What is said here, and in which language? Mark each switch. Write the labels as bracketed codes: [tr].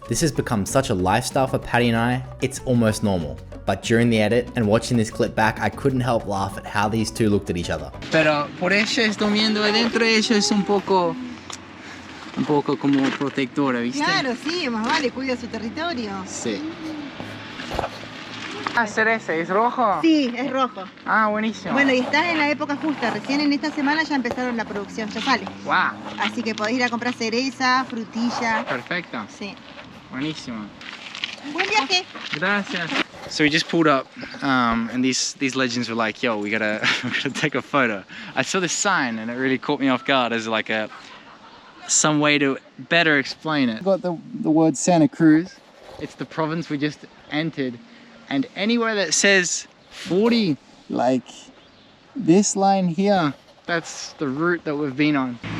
[en] This has become such a lifestyle for Patty and I, it's almost normal. But during the edit and watching this clip back, I couldn't help laugh at how these two looked at each other. [es] Pero por eso durmiendo adentro, eso es un poco como protectora, ¿viste? Claro, sí, más vale, cuida su territorio. Sí. Ah, cereza, ¿es rojo? Sí, es rojo. Ah, buenísimo. Bueno, y estás en la época justa. Recién en esta semana ya empezaron la producción, ya sale. Wow. Así que podés ir a comprar cereza, frutilla. Perfecto. Sí. Buenísimo. Buen viaje. Gracias. [en] So we just pulled up, and these legends were like, "Yo, we gotta take a photo." I saw this sign, and it really caught me off guard as like some way to better explain it. Got the word Santa Cruz. It's the province we just entered, and anywhere that says 40, like this line here, that's the route that we've been on.